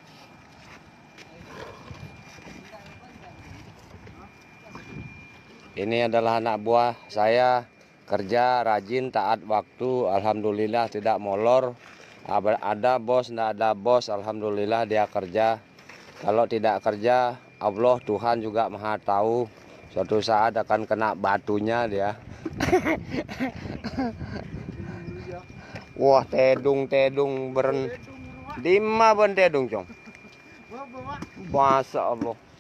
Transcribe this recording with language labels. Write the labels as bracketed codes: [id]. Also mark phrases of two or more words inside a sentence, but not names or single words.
[id] Ini adalah anak buah saya, kerja rajin, taat waktu, alhamdulillah tidak molor. Ada bos, tidak ada bos, alhamdulillah dia kerja. Kalau tidak kerja, Allah Tuhan juga Maha tahu. Suatu saat akan kena batunya dia. Wah, [mad] tedung beren. Lima ben tedung, [ar] cong. Masya Allah.